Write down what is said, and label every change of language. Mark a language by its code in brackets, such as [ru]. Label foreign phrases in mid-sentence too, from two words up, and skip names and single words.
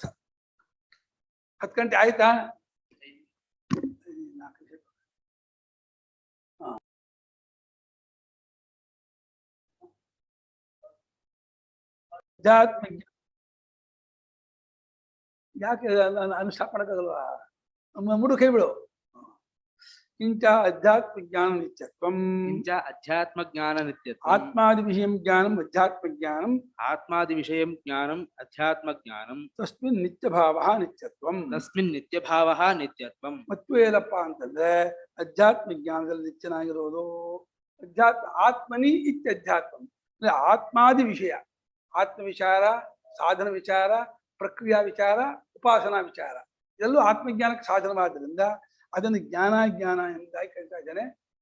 [kn] 10 ಗಂಟೆ ಆಯ್ತಾ? ಅಧ್ಯಾತ್ಮ ಯಾಕೆ ಅನುಷ್ಠಾಪ ಮಾಡಕ್ಕಾಗಲ್ವಾ? ಮುಡು ಕೈ ಬಿಡು. [sa] ಕಿಂಚ ಅಧ್ಯಾತ್ಮ ಜ್ಞಾನ ನಿತ್ಯತ್ವಂ ಅಧ್ಯಾತ್ಮ ಜ್ಞಾನ ನಿತ್ಯತ್ವಂ ಆತ್ಮಾದಿ ವಿಷಯಂ ಜ್ಞಾನಂ ಅಧ್ಯಾತ್ಮ ಜ್ಞಾನಂ ಆತ್ಮಾದಿ ವಿಷಯಂ ಜ್ಞಾನಂ ಅಧ್ಯಾತ್ಮ ಜ್ಞಾನಂ ತಸ್ಮಿನ್ ನಿತ್ಯಭಾವಃ ನಿತ್ಯತ್ವಂ ತಸ್ಮಿನ್ ನಿತ್ಯಭಾವಃ ನಿತ್ಯತ್ವಂ. [kn] ಮತ್ತು ಏನಪ್ಪ ಅಂತಂದ್ರೆ ಅಧ್ಯಾತ್ಮ ಜ್ಞಾನದಲ್ಲಿ ನಿತ್ಯನಾಗಿರೋದು ಆತ್ಮನಿ ಇತ್ಯಧ್ಯಾತ್ಮ ಅಂದ್ರೆ ಆತ್ಮಾದಿ ವಿಷಯ, ಆತ್ಮ ವಿಚಾರ, ಸಾಧನ ವಿಚಾರ, ಪ್ರಕ್ರಿಯಾ ವಿಚಾರ, ಉಪಾಸನಾ ವಿಚಾರ ಇದೆಲ್ಲೂ ಆತ್ಮಜ್ಞಾನಕ್ಕೆ ಸಾಧನವಾದ್ದರಿಂದ ಅದನ್ನು ಜ್ಞಾನ ಎಂಬುದಾಗಿ ಕರೀತಾ ಇದ್ದಾನೆ.